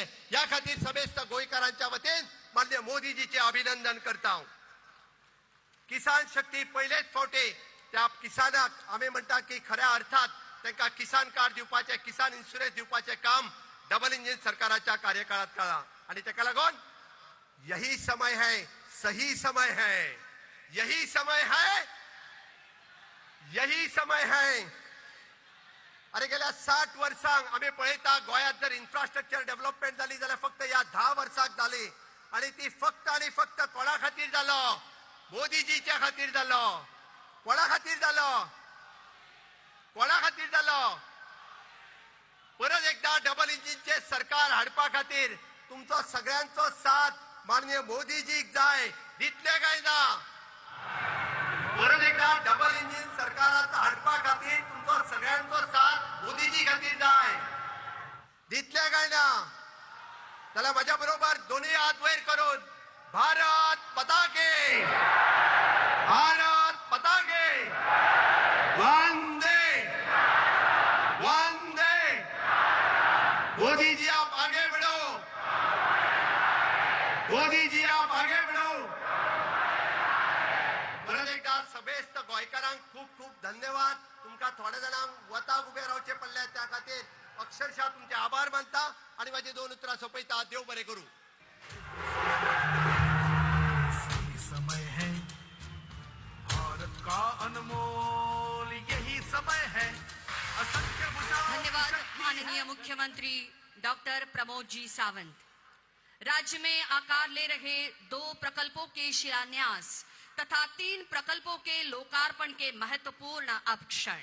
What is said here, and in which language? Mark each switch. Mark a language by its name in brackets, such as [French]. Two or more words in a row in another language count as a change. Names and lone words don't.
[Konkani] या खातीर समेस्त गोंयकारांच्या वतीन माननीय मोदीजीचे अभिनंदन करता. किसान शक्ती पहिलेच फावटी त्या किसानाक आम्ही म्हणता की खऱ्या अर्थात त्यांना किसान कार्ड दिवपाचे, किसान इन्शुरन्स दिवपाचे काम [English] double engine [Konkani] सरकाराच्या कार्यकाळात केला. आणि त्याका लागून [Hindi] यही समय है, सही समय है, यही समय है, यही समय है. [Konkani] अरे गेल्या 60 वर्षांक आम्ही पळयता गोंयांत जर [English] infrastructure development [Konkani] झाली जाल्यार फक्त या 10 वर्षांक जाली. आणि ती फक्त आणि फक्त कोणा खातीर जालो? मोदीजीच्या खातीर जालो. कोणा खातीर जालो? कोणा खातीर जालो? परत एकदा डबल इंजिनचे सरकार हाडपा खातीर तुमचो सगळ्यांचो साथ माननीय मोदीजीक जाय. दितले काय ना? परत एकदा [English] double engine [Konkani] सरकाराचा हाडपा खातीर तुमचो सगळ्यांचो साथ मोदीजी खातीर जाय. दितले काय ना? त्याला माझ्या बरोबर दोन्ही हात वयर करून [Hindi] भारत माता की, भारत माता की, वंदे वंदे. मोदी जी आप आगे बढ़ो, मोदी जी आप आगे बढ़ो. [Konkani] परत एकदा समेस्त गोंयकारांक खूप खूप धन्यवाद. तुमका थोड्या जणांक वताक उभे रावचे पडले त्या खातीर अक्षरशः तुमचे आभार मानता आणि माझी 2 उतरां सोपयता. देव बरें करूं. [Hindi] सही समय है भारत का अनमोल, यही समय है असंख्य भुजाओं की धन्यवाद शक्ति माननीय मुख्यमंत्री डॉक्टर प्रमोद जी सावंत. राज्य में आकार ले रहे 2 प्रकल्पों के शिलान्यास तथा 3 प्रकल्पों के लोकार्पण के महत्वपूर्ण अब क्षण.